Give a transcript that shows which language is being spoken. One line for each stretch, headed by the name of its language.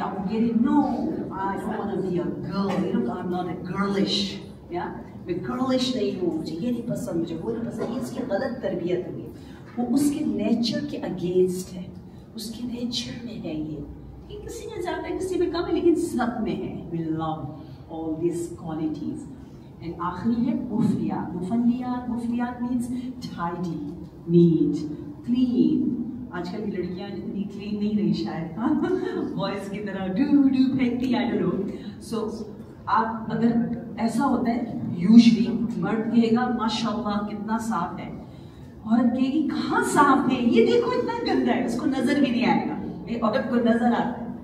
Urdu: آپ کو کہہ رہے
English: no, I don't want to be a girl, I'm not a girlish,
Urdu: میں گرلش نہیں ہوں, مجھے یہ نہیں پسند, مجھے وہ نہیں پسند. یہ اس کی غلط تربیت ہوئی, وہ اس کے نیچر کے اگینسٹ ہے, اس کے نیچر میں ہے یہ, کہ کسی میں زیادہ ہے کسی میں کم ہے, لیکن سب میں ہے.
English: We love all these qualities.
Urdu: And آخری ہے مفلیات.
English: مفلیات means tidy, neat, clean.
Urdu: آج کل کی لڑکیاں جتنی کلین نہیں رہی شاید, بوائز کی طرح do پھینکتی,
English: I don't know.
Urdu: So آپ اگر ایسا ہوتا ہے یوزلی مرد کہے گا ماشاء اللہ کتنا صاف ہے, عورت کہے گی کہاں صاف ہے, یہ دیکھو اتنا گندا ہے, اس کو نظر بھی نہیں آئے گا, عورت کو نظر آتا ہے.